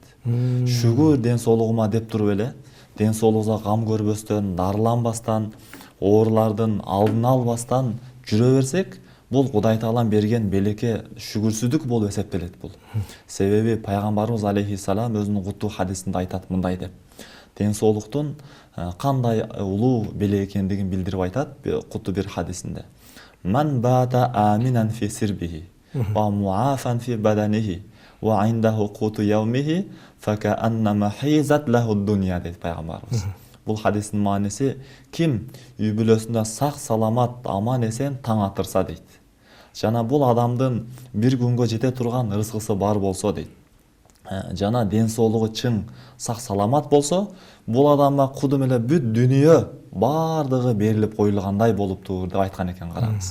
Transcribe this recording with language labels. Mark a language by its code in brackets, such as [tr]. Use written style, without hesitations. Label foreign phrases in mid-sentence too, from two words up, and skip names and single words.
[ky] Шүгүр ден соолугума деп туруп эле, ден соолугубузга гам көрбөстөн, дарыланбастан, оорулардын алдын албастан жүрө берсек, бул Кудай Таалам берген белекке шүгүрсүздүк болуп эсептелет бул. Себеби пайгамбарыбыз алейхиссалам өзүнүн куттуу хадисинде айтат мындай деп. Ден соолуктун кандай улуу белек экендигин билдирип айтат куттуу бир хадисинде. [ar] من بات آمنا في سربه ومعافى في بدنه وعنده قوت يومه فكأنما حيزت له الدنيا [ky] дейт пайгамбарыбыз. Бул хадистин мааниси: ким үй бүлөсүндө сак саламат, аман эсен таң атырса дейт. Жана бул адамдын бир күнгө жете турган ырыскысы бар болсо дейт. Жана ден соолугу чың, сак саламат болсо, бул адамга кудум эле бүт дүнүйө бардыгы берилип коюлгандай болуптур деп айткан экен, караңыз.